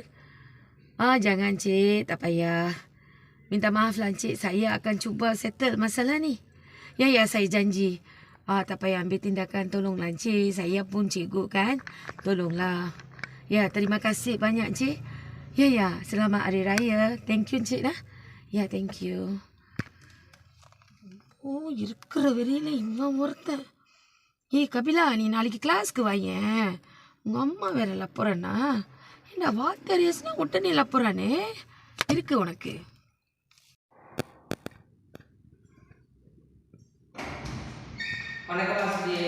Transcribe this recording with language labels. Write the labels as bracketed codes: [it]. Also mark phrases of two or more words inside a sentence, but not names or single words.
[ms] Jangan cik. Tak payah. Minta maaf lah cik. Saya akan cuba settle masalah ni. Ya, saya janji. Tak payah ambil tindakan. Tolonglah cik. Saya pun cikgu kan. Tolonglah. Ya, terima kasih banyak cik. Ya. Selamat Hari Raya. [en] Thank you [ms] cik dah. Ya, [en] thank you. [ta] இருக்கிற வெறியில இவன் ஒருத்தன். கபிலா, நீ நாளைக்கு கிளாஸ்க்கு வாயேன். உங்கள் அம்மா வேற லப்புறானா? என்ன வாத்தியார் ஏசுனா உடனே லப்புறானே. இருக்கு உனக்கு. வணக்கம் ஆசிரியே.